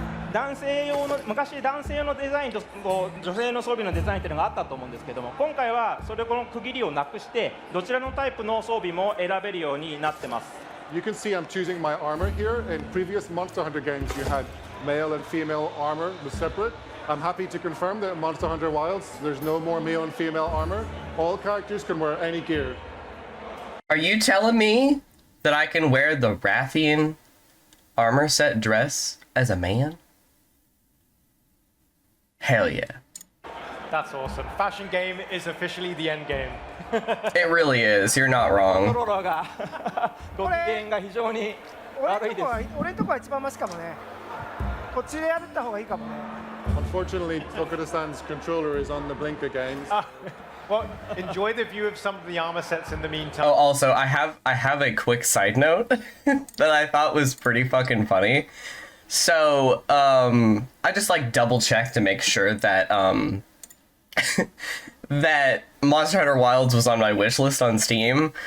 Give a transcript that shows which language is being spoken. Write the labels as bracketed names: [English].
[Japanese] 今回は昔男性用のデザインと女性の装備のデザインというのがあったと思うんですけども、今回はそれこの区切りをなくしてどちらのタイプの装備も選べるようになってます。 [English] you can see I'm choosing my armor here. In previous Monster Hunter games, you had male and female armor was separate. I'm happy to confirm that in Monster Hunter Wilds, there's no more male and female armor. All characters can wear any gear. Are you telling me that I can wear the Rathian armor set dress as a man? Hell yeah. That's awesome. Fashion game is officially the end game. It really is. You're not [Japanese] コント [English] wrong. [Japanese] ローラーがご機嫌が非常に悪いです。俺んとこは一番マシかもね。こっちでやった方がいいかもね。 [English] Unfortunately, Tokuda-san's controller is on the blink again. Well, enjoy the view of some of the armor sets in the meantime. Oh, also, I have a quick side note that I thought was pretty fucking funny. So, I just like double checked to make sure that that Monster Hunter Wilds was on my wish list on Steam.